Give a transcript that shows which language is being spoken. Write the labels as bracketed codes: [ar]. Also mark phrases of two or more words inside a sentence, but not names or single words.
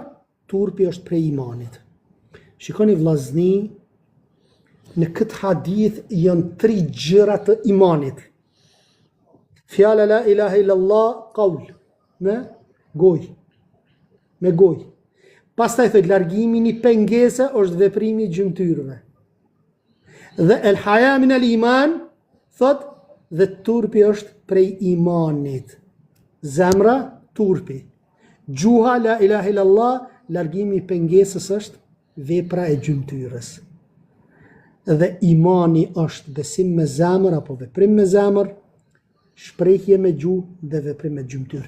[sq] Turpi është prej imanit. Shikoni vllazni, në këtë hadith janë 3 gjëra të imanit. Fjala [ar] لا إله إلا الله, [sq] qaul, me goj. Pastaj thot largimi një pengese është veprimi i gjymtyrëve. [ar] Dhe الحياء من الإيمان, [sq] thot dhe turpi është prej imanit. Zemra, turpi. Gjuha [ar] لا إله إلا الله, [sq] largimi i pengesës është vepra e gjymtyrës. Dhe imani është besim me zemër apo veprim me zemër, shprehje me gjuhë dhe veprim me gjymtyrë.